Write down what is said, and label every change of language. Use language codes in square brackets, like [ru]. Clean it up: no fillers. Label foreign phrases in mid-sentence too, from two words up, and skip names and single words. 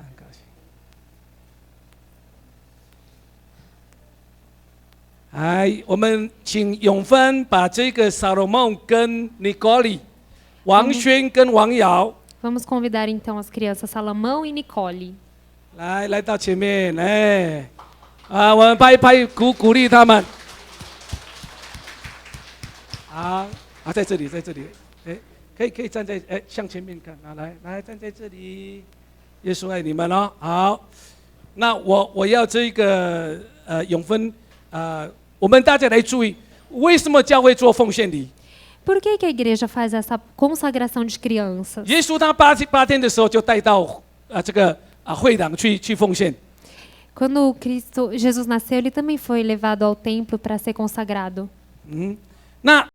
[zh] 哎，我们请永芬把这个撒罗梦跟尼高里、王轩跟王瑶 [pt] Vamos convidar então as crianças Salomão e Nicole. [zh] 来到前面，哎，我们拍一拍，鼓励他们。好，在这里，哎，可以站在向前面看，来站在这里，耶稣爱你们哦。好，那我要这个永芬我们大家来注意，为什么教会做奉献礼？ [pt] Por que a igreja faz essa consagração de crianças? [zh] 耶稣他八天的时候就带到这个会堂去奉献。 [pt] Quando Jesus nasceu, ele também foi levado ao templo para ser consagrado. [zh] 那